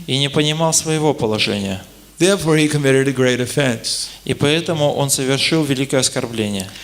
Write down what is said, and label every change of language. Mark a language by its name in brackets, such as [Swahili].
[Russian] и не понимал своего положения. [English] Therefore, he committed a great offense. [Russian] И поэтому он совершил великое оскорбление.